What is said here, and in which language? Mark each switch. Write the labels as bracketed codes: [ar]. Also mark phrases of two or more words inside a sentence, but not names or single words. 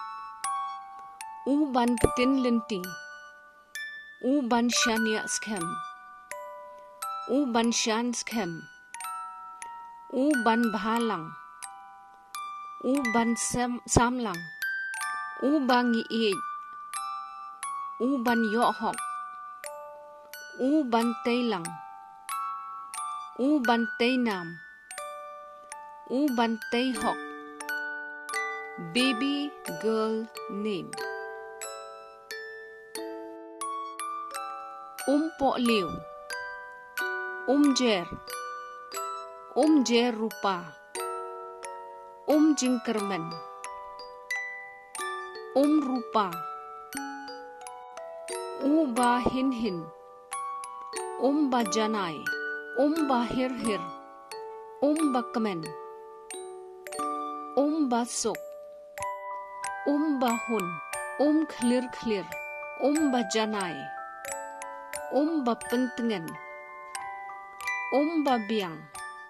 [en] U Ban Patin Linti, U Ban Shania Skem, U Ban Shan Skem, U Ban Bhalang, U Ban Samlang, U Ban Yi, U Ban Yohok, U Ban Taylang, U Ban Taynam, U Ban Tayhok. Baby girl name Po Liu, Jer, Jer Rupa, Jinkerman, Rupa, Ba Hin Hin, Ba Janai, Ba Hir Hir, Ba Kamen, Ba Sok, Ba Hun, Clear Clear, Ba Janai, Ba Pentengen, Ba Biang,